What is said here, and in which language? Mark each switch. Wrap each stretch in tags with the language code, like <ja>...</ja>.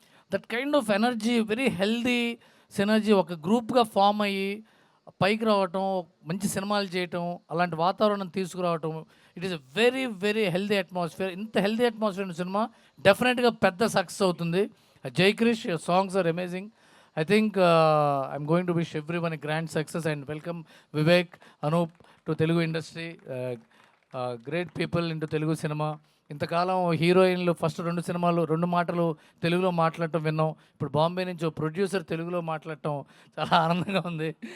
<en>that kind of energy, very healthy synergy,</en> <te>ఒక గ్రూప్గా form అయ్యి పైకి రావటం, మంచి సినిమాలు చేయటం, అలాంటి వాతావరణం తీసుకురావటం.</te> <en>It is a very very healthy atmosphere.</en> <te>ఇంత హెల్దీ అట్మాస్ఫియర్ ఉన్న సినిమా డెఫినెట్గా పెద్ద సక్సెస్ అవుతుంది.</te> <en>Jai Krish, your songs are amazing. I think I'm going to wish everyone a grand success and welcome Vivek, Anup to Telugu industry. Great people into Telugu cinema.</en> <te>ఇంతకాలం హీరోయిన్లు first 2 సినిమాలు 2 మాటలు తెలుగులో మాట్లాడటం విన్నాం. ఇప్పుడు బాంబే నుంచి ప్రొడ్యూసర్ తెలుగులో మాట్లాడటం చాలా ఆనందంగా ఉంది.</te>